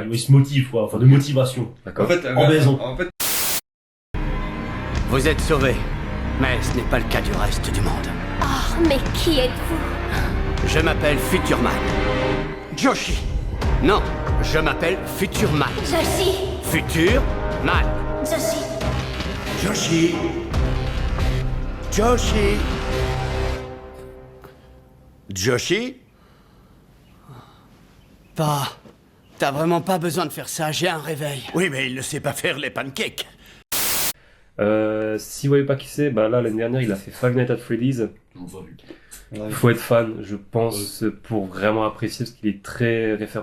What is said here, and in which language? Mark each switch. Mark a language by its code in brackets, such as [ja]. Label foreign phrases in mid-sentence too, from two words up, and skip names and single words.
[fr] il se motive, quoi, enfin de motivation. En D'accord. fait, En maison. En fait, Vous êtes sauvés, mais ce n'est pas le cas du reste du monde. Oh, mais qui êtes-vous? Je m'appelle Futurman. Joshi. Non, je m'appelle Futurman. Joshi. Futurman. Joshi. Joshi. Joshi. Joshi? T'as vraiment pas besoin de faire ça, j'ai un réveil. Oui, mais il ne sait pas faire les pancakes. Si vous voyez pas qui c'est, bah là l'année dernière il a fait Five Nights at Freddy's. Je l'ai pas vu. Il faut être fan, je pense, pour vraiment apprécier parce qu'il est très référentiel.